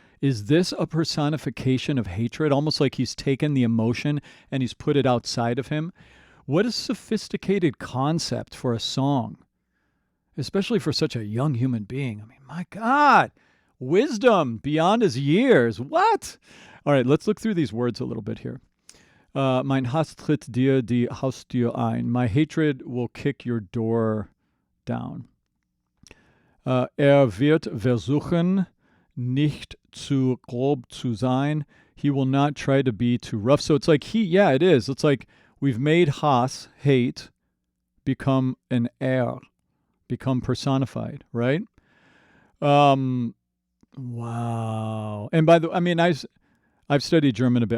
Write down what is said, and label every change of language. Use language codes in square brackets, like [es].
[en] Is this a personification of hatred? Almost like he's taken the emotion and he's put it outside of him. What a sophisticated concept for a song, especially for such a young human being. My God. Wisdom beyond his years. What? All right, let's look through these words a little bit here. [de] Mein Hass tritt dir die Haustür ein. [en] My hatred will kick your door down. [de] Wird versuchen, nicht zu grob zu sein. [en] He will not try to be too rough. So it's like it is. It's like we've made Hass, hate, become an become personified, right? Wow. And by the way, I've studied German a bit.